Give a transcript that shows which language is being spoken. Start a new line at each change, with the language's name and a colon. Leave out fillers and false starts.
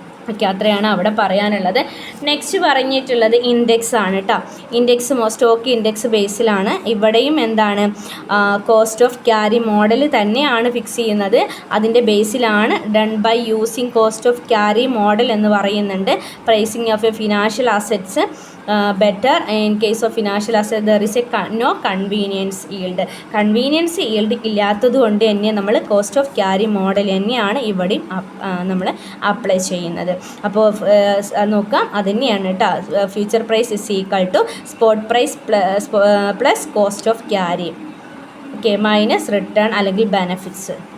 Malayalam: Okay, അത്രയാണ് അവിടെ പറയാനുള്ളത്. നെക്സ്റ്റ് പറഞ്ഞിട്ടുള്ളത് ഇൻഡെക്സ് ആണ് കേട്ടോ. ഇൻഡെക്സ് സ്റ്റോക്ക് ഇൻഡെക്സ് ബേസിലാണ്. ഇവിടെയും എന്താണ്, കോസ്റ്റ് ഓഫ് ക്യാരി മോഡൽ തന്നെയാണ് ഫിക്സ് ചെയ്യുന്നത്. അതിൻ്റെ ബേസിലാണ്
English: done by using cost of carry model
Malayalam: എന്ന് പറയുന്നുണ്ട്.
English: Pricing of a financial assets better in case of financial asset there is a no convenience yield.
Malayalam: Convenience yield ഇല്ലാത്തത് കൊണ്ട് തന്നെ നമ്മൾ കോസ്റ്റ് ഓഫ് ക്യാരി മോഡൽ തന്നെയാണ് ഇവിടെയും നമ്മൾ അപ്ലൈ ചെയ്യുന്നത്. അപ്പോൾ നോക്കാം, അത് തന്നെയാണ് കേട്ടോ.
English: Future price is equal to spot price plus cost of carry, okay, minus return അല്ലെങ്കിൽ benefits.